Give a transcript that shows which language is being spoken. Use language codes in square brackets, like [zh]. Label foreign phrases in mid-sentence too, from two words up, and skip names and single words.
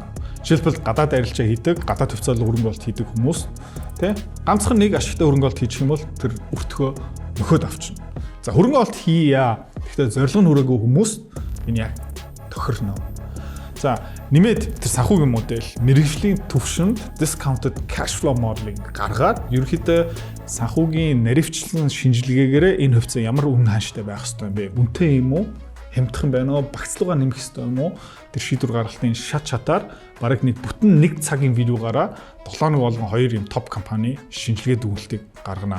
[mn] Жишээлбэл гадаад арилжаа хийдэг, гадаад хувьцаалал хөрөнгө оолт хийдэг хүмүүс тий ганцхан нэг ашигтай хөрөнгө оолт хийчих юм бол тэр өртгөө нөхөд авчна. За хөрөнгө оолт хийя. Гэхдээ зорилго нь хүрээгүй хүмүүс энэ яг тохирно. За нэмээд тэр санхүүгийн модель мэргэжлийн төвшөнд [en] discounted cash flow modeling [mn] гаргаад ерөнхийдөө санхүүгийн наривчлан шинжилгээгээр энэ хувьцаа ямар үнэ хааштай байх ёстой юм бэ? Үнэтэй юм уу? Хямдхан байна уу? Багцлуугаа нэмэх ёстой юм уу? Тэр шийдвэр гаргалтын шатаар бараг нэг бүтэн нэг цагийн видеогаараа 7 нэг болгон 2 юм топ компани шинжилгээ дүгнэлтийг гаргана.